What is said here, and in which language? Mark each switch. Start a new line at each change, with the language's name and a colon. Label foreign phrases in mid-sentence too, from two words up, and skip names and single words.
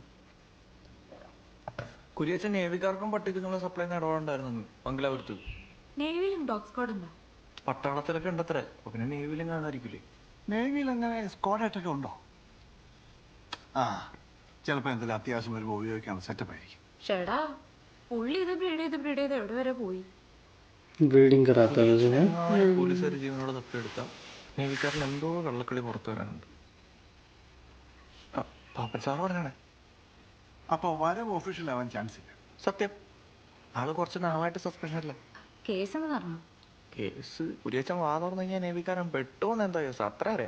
Malayalam: കുരിയച്ചൻ നേവിക്കാർക്കും പട്ടിക്കുള്ള സപ്ലൈ ഇടപാടുണ്ടായിരുന്നു മംഗലാപുരത്ത്. നേവിയിലും
English: dog squad
Malayalam: ഉണ്ടോ? പട്ടാളത്തിലൊക്കെ ഉണ്ടത്രേ. അപ്പൊ പിന്നെ നേവിയിലും കാണാതിരിക്കില്ലേ? നേവിയിൽ അങ്ങനെ സ്ക്വാഡായിട്ടൊക്കെ ഉണ്ടോ? ആ, ചിലപ്പോ എന്തെങ്കിലും അത്യാവശ്യം വരുമ്പോൾ ഉപയോഗിക്കാനുള്ള സെറ്റപ്പ് ആയിരിക്കും. ചേടാ, പുള്ളി ഇത് ബ്രീഡ് ചെയ്ത് എവിടെ വരെ പോയി?
Hindi: ब्रीडिंग कराता है उसमें.
Malayalam: പോലീസുകാർ ജീവനോട് തപ്പിയെടുത്ത നേവിക്കാരൻ എന്തോ കള്ളക്കളി പുറത്തു വരാനുണ്ട്. പാപ്പച്ചാറ് പറഞ്ഞാണേ. അപ്പൊ വരവ് ഒഫീഷ്യൽ ആവാൻ ചാൻസ് ഇല്ല. സത്യം. ആള് കുറച്ച് നാളായിട്ട് സസ്പെൻഷനല്ലേ. കേസ് എന്ന് പറഞ്ഞു. കേസ് കുരിയച്ചൻ വാ തുറന്നു കഴിഞ്ഞാൽ നേവിക്കാരൻ പെട്ടോന്ന് എന്താ കേസ് അത്ര അറിയാം.